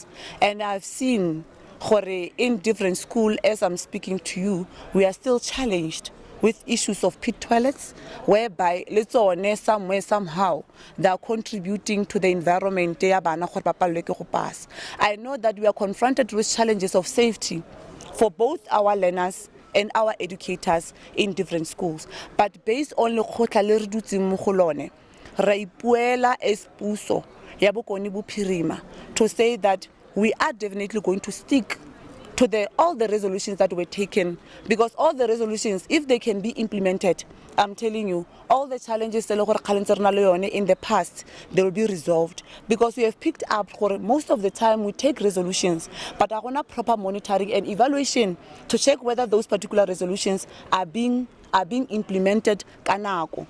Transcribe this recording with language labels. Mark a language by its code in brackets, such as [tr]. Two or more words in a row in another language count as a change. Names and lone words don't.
[en] And I've seen in different schools, as I'm speaking to you, we are still challenged with issues of pit toilets, whereby somewhere, somehow, they are contributing to the environment. I know that we are confronted with challenges of safety for both our learners and our educators in different schools. But based on the [tn] khotla le re dutseng mo go lone, ra ipuela as puso ya bokone bophirima [en] to say that we are definitely going to stick to all the resolutions that were taken, because all the resolutions, if they can be implemented, I'm telling you, all the challenges in the past, they will be resolved, because we have picked up most of the time we take resolutions, but I want proper monitoring and evaluation to check whether those particular resolutions are being implemented kanako.